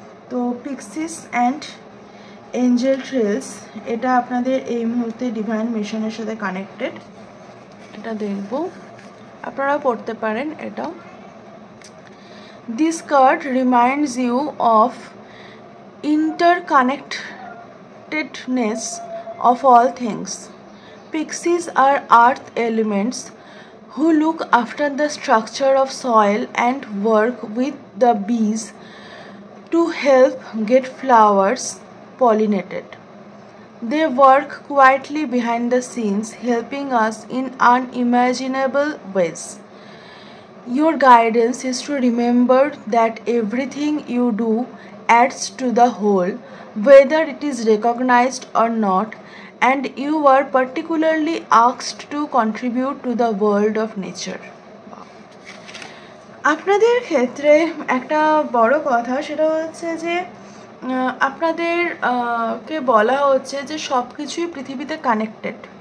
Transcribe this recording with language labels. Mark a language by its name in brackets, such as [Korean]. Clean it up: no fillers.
[Bangla] তো পিক্সিস and Angel trails এটা আপনাদের এই মুহূর্তে ডিভাইন মিশনের সাথে কানেক্টেড, এটা দেখব, আপনারা পড়তে পারেন এটা। [English] This card reminds you of interconnectedness of all things. Pixies are earth elements who look after the structure of soil and work with the bees to help get flowers pollinated. They work quietly behind the scenes, helping us in unimaginable ways. Your guidance is to remember that everything you do adds to the whole, whether it is recognized or not, and you are particularly asked to contribute to the world of nature. [Bangla] আপনাদের ক্ষেত্রে একটা বড় কথা সেটা হচ্ছে যে আপনাদের কে বলা হচ্ছে যে সব কিছুই পৃথিবীতে কানেক্টেড।